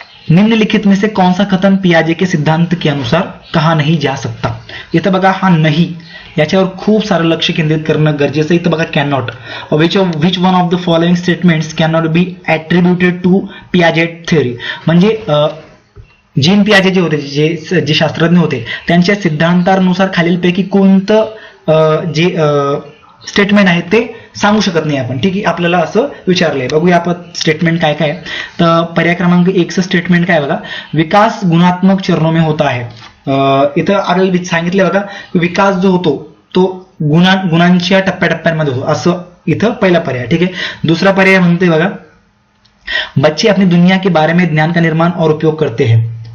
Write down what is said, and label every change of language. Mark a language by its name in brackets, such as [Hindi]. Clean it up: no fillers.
[Hindi] निम्नलिखित में से कौन सा कथन पियाजे के सिद्धांत के अनुसार कहा नहीं जा सकता. [Marathi] इथं बघा हा नाही याच्यावर खूप सारं लक्ष केंद्रित करणं गरजेचं आहे. इथं बघा cannot, [English] Which one of the following statements cannot be ॲट्रिब्युटेड to Piaget theory. [Marathi] म्हणजे जीन पियाजे जे होते, जे शास्त्रज्ञ होते, त्यांच्या सिद्धांतानुसार खालीलपैकी कोणतं जे स्टेटमेंट आहे ते सांगू शकत नाही आपण. ठीक आहे, आपल्याला असं विचारलंय. बघूया आपण स्टेटमेंट काय काय. तर पर्याय क्रमांक 1 चं स्टेटमेंट काय बघा, [Hindi] विकास गुणात्मक चरणों में होता है. [Marathi] इथं आपल्याला सांगितलं बघा, विकास जो होतो तो गुणांच्या टप्प्याटप्प्यांमध्ये होतो, असं इथं पहिला पर्याय. ठीक आहे. दुसरा पर्याय म्हणते बघा, [Hindi] बच्चे अपनी दुनिया के बारे में ज्ञान का निर्माण और उपयोग करते हैं.